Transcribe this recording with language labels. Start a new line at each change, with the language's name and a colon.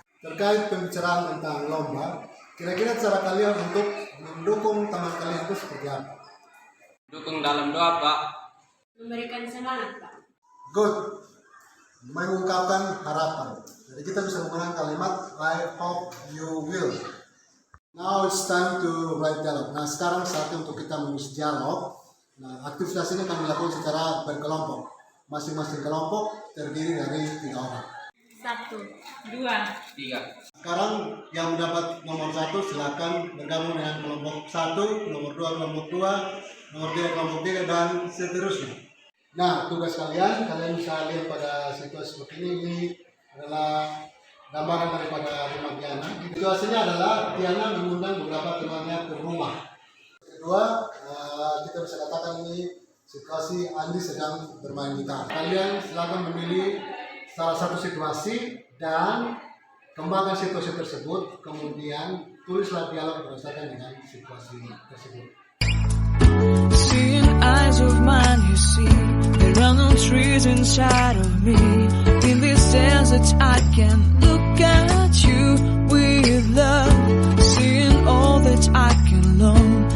Indonesian: Terkait pembicaraan tentang lomba, kira-kira cara kalian untuk mendukung teman kalian itu seperti apa? Dukung dalam doa, Pak. Memberikan semangat, Pak.
English: Good.
Indonesian: Mengungkapkan harapan. Jadi kita bisa menggunakan kalimat
English: I hope you will. Now it's time to write dialogue.
Indonesian: Nah, sekarang saatnya untuk kita menulis dialog. Nah, aktivitas ini kami lakukan secara berkelompok. Masing-masing kelompok terdiri dari 3 orang. 1, 2, 3. Sekarang yang mendapat nomor 1 silakan bergabung dengan kelompok 1, nomor 2 kelompok 2, nomor 3 kelompok 3 dan seterusnya. Nah, tugas kalian bisa lihat pada situasi seperti ini adalah gambaran daripada rumah Diana. Situasinya adalah Diana mengundang beberapa temannya ke rumah. Kedua, kita bisa katakan ini situasi Andi sedang bermain gitar. Kalian silakan memilih salah satu situasi dan kembangkan situasi tersebut, kemudian tulislah dialog berdasarkan dengan situasi tersebut.
English: eyes of mine, you see, there are no trees inside of me. In this desert I can look at you with love, seeing all that I can learn.